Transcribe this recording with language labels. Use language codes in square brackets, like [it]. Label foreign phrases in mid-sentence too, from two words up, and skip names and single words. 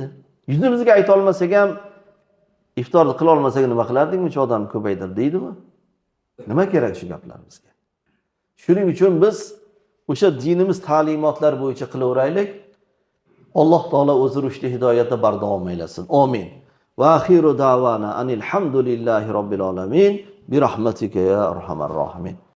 [uz] Yuzimizga ayta olmasak ham, iftorni qila olmasak nima qilardik, buncha odam ko'paydir deydimi? Nima kerak shu gaplar bizga? Shuning uchun biz o'sha dinimiz ta'limotlar bo'yicha qilaveraylik. Alloh taolo o'zi rushdi hidoyatda bardavom aylasin. Amin. [ar] وآخر دعوانا أن الحمد لله رب العالمين برحمتك يا أرحم الراحمين.